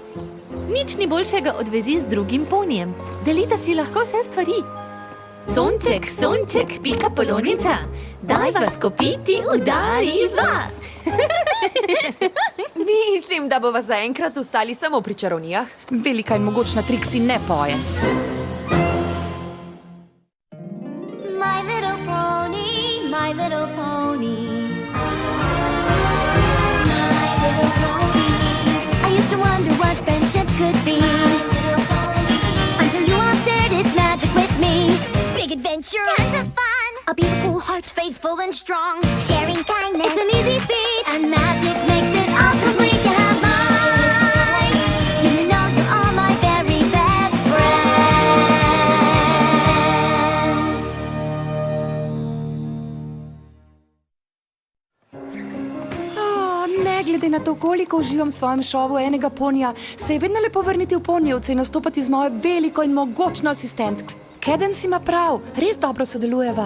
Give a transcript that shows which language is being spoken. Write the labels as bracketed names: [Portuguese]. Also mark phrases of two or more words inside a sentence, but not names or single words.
[Slovenian] Nič ni boljšega od vezi z drugim ponijem. Delita si lahko vse stvari. Sonček, sonček, pika polonica, daj vas kopiti, udariva. Mislim, da bova zaenkrat ostali samo pri čarovnijah. Velika in mogočna Trixie ne poje. [English] My little pony, my little pony. My little pony. I used to wonder what friendship could be. Until you all shared its magic with me. Big adventure, tons of fun. A beautiful heart, faithful and strong. Sharing kindness, it's an easy feat. And magic makes it all complete. You have mine. Do you know you're all my very best friends? [Slovenian] Ne glede na to, koliko uživam v svojem šovu enega ponija, se je vedno lepo vrniti v ponijevce in nastopati z mojo veliko in mogočno asistentko. Cadence ima prav, res dobro sodelujeva.